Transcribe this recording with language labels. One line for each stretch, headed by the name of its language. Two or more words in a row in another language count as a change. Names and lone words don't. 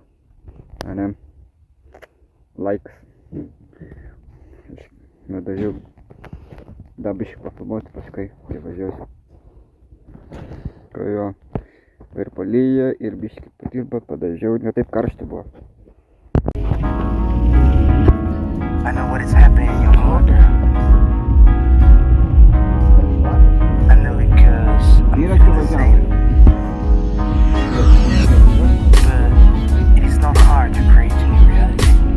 Lithuanian: Ane? Laikas. Aš nudažiau. Dar biškai papilmuoti paskui, kai važiuosiu. Ko jo. Ir palyja, ir biškai padirba, padažiau. Ne taip karšta buvo.
English: I know what is happening in your heart now. I know because I'm feeling the same. But it is not hard to create a new reality.